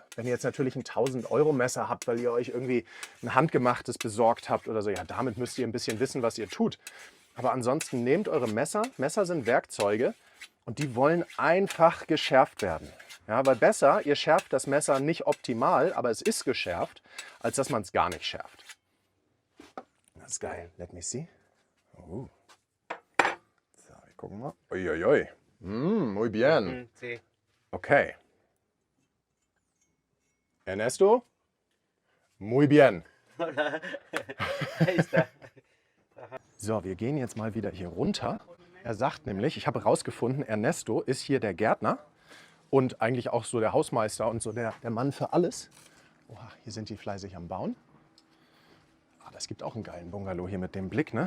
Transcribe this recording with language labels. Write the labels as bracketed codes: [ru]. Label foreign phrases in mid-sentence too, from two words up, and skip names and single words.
[de] Wenn ihr jetzt natürlich ein 1000-Euro-Messer habt, weil ihr euch irgendwie ein handgemachtes besorgt habt oder so, ja, damit müsst ihr ein bisschen wissen, was ihr tut. Aber ansonsten nehmt eure Messer. Messer sind Werkzeuge und die wollen einfach geschärft werden. Ja, weil besser, ihr schärft das Messer nicht optimal, aber es ist geschärft, als dass man es gar nicht schärft. Das ist geil. [en] Let me see. So, [de] wir gucken mal. Uiuiui. [es] Muy bien. Okay. Ernesto? Muy bien. [de] So, wir gehen jetzt mal wieder hier runter. Er sagt nämlich, ich habe herausgefunden, Ernesto ist hier der Gärtner und eigentlich auch so der Hausmeister und so der Mann für alles. Oha, hier sind die fleißig am Bauen. Ah, das gibt auch einen geilen Bungalow hier mit dem Blick, ne?